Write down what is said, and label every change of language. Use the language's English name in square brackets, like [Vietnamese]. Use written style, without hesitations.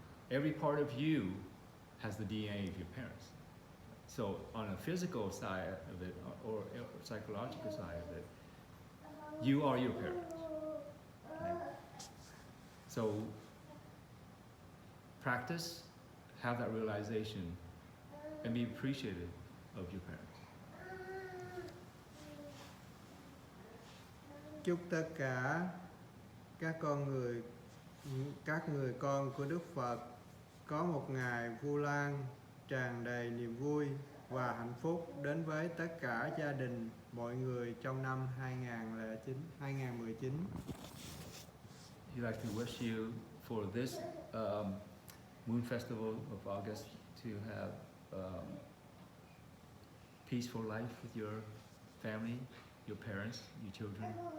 [English] Every part of you has the DNA of your parents. So on a physical side of it, or psychological side of it, you are your parents, right? So practice, have that realization, and be appreciative of your parents. [Vietnamese] Chúc tất cả các người con của Đức Phật có một ngày Vu Lan tràn đầy niềm vui và hạnh phúc đến với tất cả gia đình mọi người trong năm 2019. [English] We'd like to wish you for this Moon Festival of August to have peaceful life with your family, your parents, your children.